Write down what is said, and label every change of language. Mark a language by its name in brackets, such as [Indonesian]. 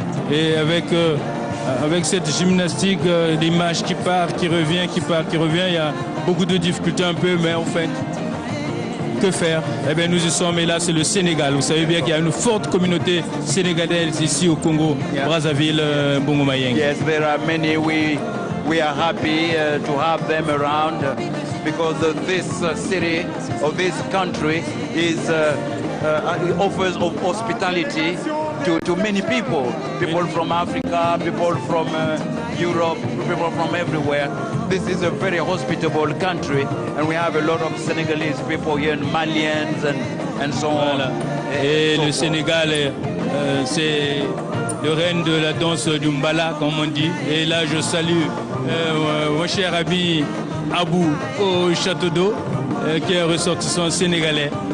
[French] Et avec cette gymnastique d'image qui part, qui revient, il y a beaucoup de difficultés un peu, mais en fait, que faire? Eh bien, nous y sommes, et là, c'est le Sénégal. Vous savez bien qu'il y a une forte communauté sénégalaise ici au Congo, Brazzaville, Bungoma Yenge. [English] Yes, there are many. We are happy to have them around because this city or this country is offers of hospitality to many people from Africa, people from Europe, people from everywhere. This is a very hospitable country, and we have a lot of Senegalese people here, Malians and so on. [French] Et le Sénégal, c'est le règne de la danse du Mbala, comme on dit. Et là, je salue mon cher ami Abou au Château d'Eau, qui est ressortissant sénégalais.